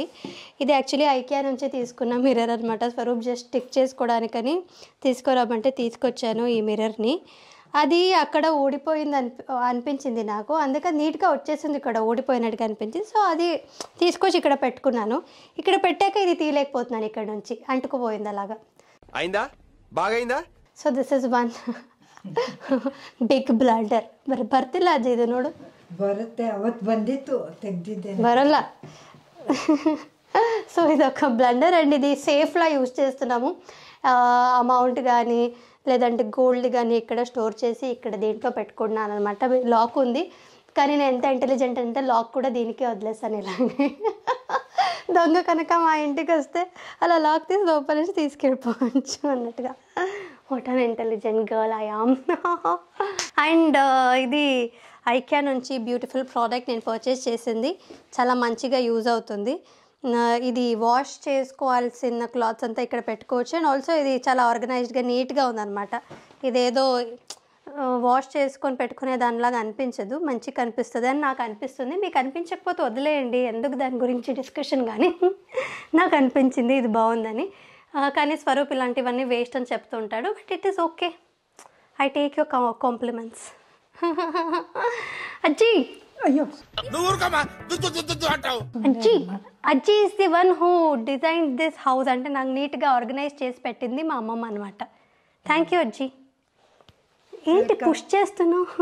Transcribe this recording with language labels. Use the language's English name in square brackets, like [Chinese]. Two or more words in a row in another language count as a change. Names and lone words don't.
[Telugu] ఇది యాక్చువల్లీ ఐకియా నుంచి తీసుకున్న మిర్రర్ అనమాట. స్వరూప్ [English] just stick [Telugu] చేసుకోవడానికని తీసుకురామంటే తీసుకొచ్చాను ఈ మిర్రర్ని. అది అక్కడ ఊడిపోయింది అనిపించింది నాకు, అందుకని నీట్గా వచ్చేసింది, ఇక్కడ ఊడిపోయినట్టుగా అనిపించింది. సో అది తీసుకొచ్చి ఇక్కడ పెట్టుకున్నాను. ఇక్కడ పెట్టాక ఇది తీయలేకపోతున్నాను, ఇక్కడ నుంచి అంటుకుపోయింది అలాగా. అయిందా, ಬಾಗೈಂದಾ? [English] So this is one big blunder. [Kannada] ಬರ್ತಿಲ್ಲ ಅಜ್ಜಿ ಇದು ನೋಡು. ಬರುತ್ತೆ, ಅವತ್ತು ಬಂದಿತ್ತು, ತೆಗ್ದಿದ್ದೇನೆ. ಬರಲ್ಲ. [Telugu] సో ఇదొక [English] blunder and [Telugu] ఇది సేఫ్లా యూజ్ చేస్తున్నాము. అమౌంట్ కానీ లేదంటే గోల్డ్ కానీ ఇక్కడ స్టోర్ చేసి ఇక్కడ దీంట్లో పెట్టుకున్నాను అనమాట. లాక్ ఉంది, కానీ నేను ఎంత ఇంటెలిజెంట్ అంటే లాక్ కూడా దీనికి వదిలేస్తాను ఇలాగే. దొంగ కనుక మా ఇంటికి వస్తే అలా లాక్ తీసి లోపల నుంచి తీసుకెళ్ళిపోవచ్చు అన్నట్టుగా. [English] What an intelligent girl I am. [Telugu] అండ్ ఇది ఐక్యా నుంచి [English] beautiful product [Telugu] నేను పర్చేస్ చేసింది. చాలా మంచిగా యూజ్ అవుతుంది. ఇది వాష్ చేసుకోవాల్సిన క్లాత్స్ అంతా ఇక్కడ పెట్టుకోవచ్చు. [English] and also [Telugu] ఇది చాలా ఆర్గనైజ్డ్గా నీట్గా ఉందన్నమాట. ఇదేదో వాష్ చేసుకొని పెట్టుకునే దానిలాగా అనిపించదు, మంచిగా కనిపిస్తుంది అని నాకు అనిపిస్తుంది. మీకు అనిపించకపోతే వదిలేయండి, ఎందుకు దాని గురించి డిస్కషన్. కానీ నాకు అనిపించింది ఇది బాగుందని. కానీ స్వరూప్ ఇలాంటివన్నీ వేస్ట్ అని చెప్తూ ఉంటాడు. [English] But it is okay, I take your compliments. [Telugu] అజ్జీ అయ్యో [English] Ajji is the one who design this house. [Telugu] అంటే నాకు నీట్గా ఆర్గనైజ్ చేసి పెట్టింది మా అమ్మమ్మ అనమాట. [English] thank you [Telugu] అజ్జీ. ఏంటి పుష్ చేస్తున్నావు?